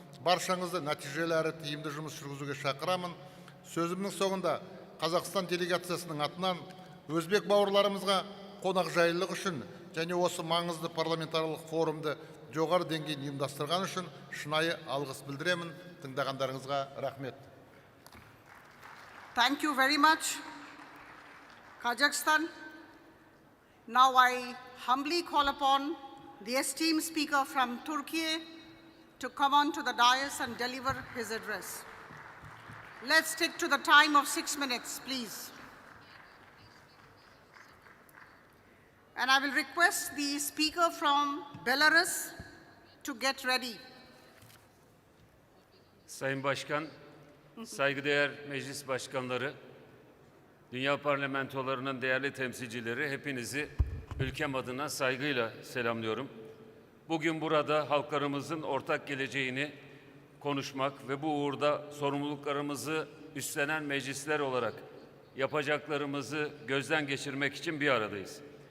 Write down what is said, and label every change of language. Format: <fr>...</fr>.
<kk>Баршаңызды нәтижелі әрі тиімді жұмыс жүргізуге шақырамын. Сөзімнің соңында Қазақстан делегациясының атынан өзбек бауырларымызға қонақжайлылық үшін және осы маңызды парламентарлық форумды жоғары деңгейде ұйымдастырған үшін шынайы алғыс білдіремін. Тыңдағандарыңызға рахмет.</kk> <en>Thank you very much, Kazakhstan. Now I humbly call upon the esteemed speaker from Turkey to come on to the dais and deliver his address. Let's stick to the time of 6 minutes, please. And I will request the speaker from Belarus to get ready.</en> <tr>Sayın Başkan, saygıdeğer meclis başkanları, dünya parlamentolarının değerli temsilcileri, hepinizi ülkem adına saygıyla selamlıyorum. bugün burada halklarımızın ortak geleceğini konuşmak ve bu uğurda sorumluluklarımızı üstlenen meclisler olarak yapacaklarımızı gözden geçirmek için bir aradayız.</tr>